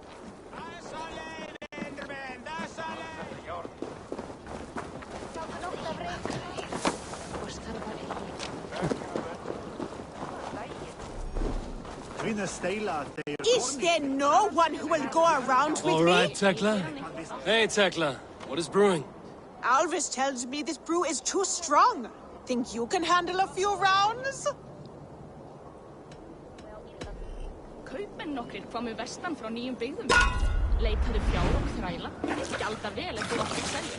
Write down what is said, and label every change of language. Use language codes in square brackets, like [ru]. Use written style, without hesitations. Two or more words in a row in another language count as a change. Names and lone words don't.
[en] Is there no one who will go around with me? All right, Tekla. Hey, Tekla. What is brewing? Alvis tells me this brew is too strong. Think you can handle a few rounds? [is] Kaupmenn nokkrir komu vestan frá nýjum byggðum. Leitaðu fjár og þræla. Gjalda vel eftir okkur selju.